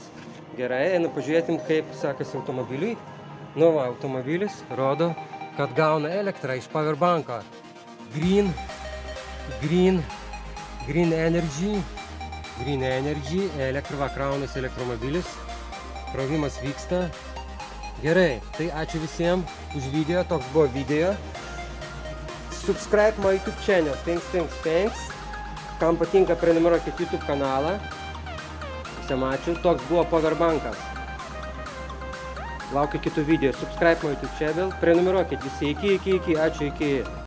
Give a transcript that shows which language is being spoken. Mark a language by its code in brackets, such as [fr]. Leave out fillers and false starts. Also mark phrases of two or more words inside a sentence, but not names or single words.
[lt] Gerai, einu pažiūrėtim, kaip sekasi automobiliui. Nu va, automobilis rodo, kad gauna elektrą iš powerbanko. Green Energy, elektra kraunasi elektromobilis. Krovimas vyksta. Gerai, tai ačiū visiems už video, toks buvo video. [en] Subscribe my YouTube channel, thanks. [lt] Kam patinka, prenumeruokit YouTube kanalą. Visiems ačiū, toks buvo powerbankas. Laukiu kitų video, [en] subscribe my YouTube channel, [lt] prenumeruokit visi, iki, ačiū, iki.